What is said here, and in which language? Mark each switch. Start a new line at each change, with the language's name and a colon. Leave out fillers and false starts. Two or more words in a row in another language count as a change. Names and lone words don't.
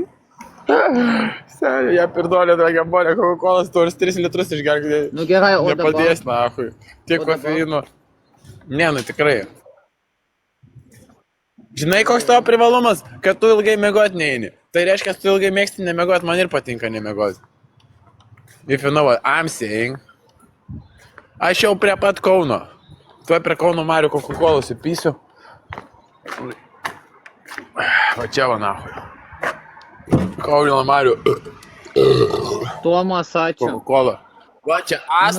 Lithuanian: Seniai, jie pirdolė dragambolė, Coca-Colas, tu 3 litrus išgerk. Nu gerai, o dabar... Nepadės, nahui. Tiek O dabar? kofeino. Ne, nu tikrai. Žinai, koks tavo privalumas, kad tu ilgai miegot neini. Tai reiškia, tu ilgai mėgsti nemiegot, man ir patinka nemiegot.
English: If you know what I'm saying.
Lithuanian: Aš jau prie pat Kauno. Tuoj prie Kauno Marių Coca-Colos įpysiu. Va čia va, nahui. Kauno Marių Tomas, ačiū. Coca-Cola. Va čia Asta